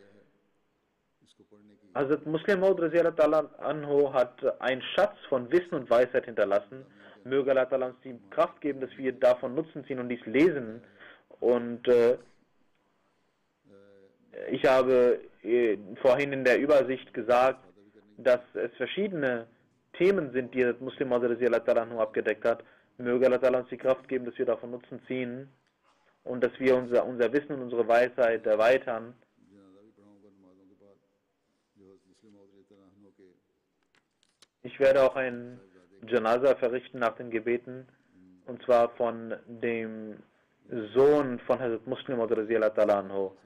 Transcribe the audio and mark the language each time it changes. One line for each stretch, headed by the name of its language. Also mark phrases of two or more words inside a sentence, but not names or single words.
German: Hazrat Muslim Maud
Arabic: رضي الله عنه
German: hat einen Schatz von Wissen und Weisheit hinterlassen. Möge Allah uns die Kraft geben, dass wir davon Nutzen ziehen und dies lesen. Und ich habe vorhin in der Übersicht gesagt, dass es verschiedene Themen sind, die Muslim Maud
Arabic: رضي الله عنه
German: abgedeckt hat. Möge Allah uns die Kraft geben, dass wir davon Nutzen ziehen und dass wir unser Wissen und unsere Weisheit erweitern. Ich werde auch ein Janaza verrichten nach den Gebeten, und zwar von dem Sohn von Hazrat Muslim Maud
Arabic: رضي الله تعالى عنه.